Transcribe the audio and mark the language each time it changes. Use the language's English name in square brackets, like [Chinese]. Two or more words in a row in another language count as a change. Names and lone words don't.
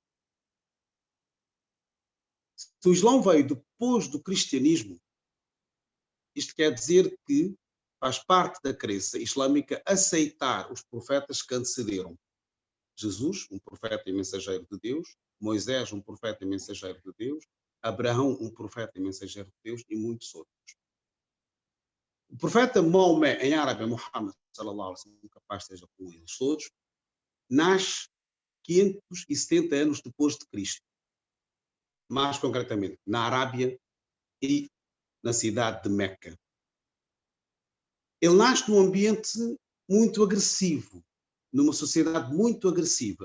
[Portuguese] Se o Islão veio depois do cristianismo, isto quer dizer que faz parte da crença islâmica aceitar os profetas que antecederam. Jesus, um profeta e mensageiro de Deus, Moisés, um profeta e mensageiro de Deus, Abraão, um profeta e mensageiro de Deus, e muitos outros. O profeta Maomé, em árabe, [Arabic] محمد صلى الله عليه وسلم, [Portuguese] capaz esteja com eles todos, nasce 570 anos depois de Cristo. Mais concretamente, na Arábia e na cidade de Meca. Ele nasce num ambiente muito agressivo, numa sociedade muito agressiva.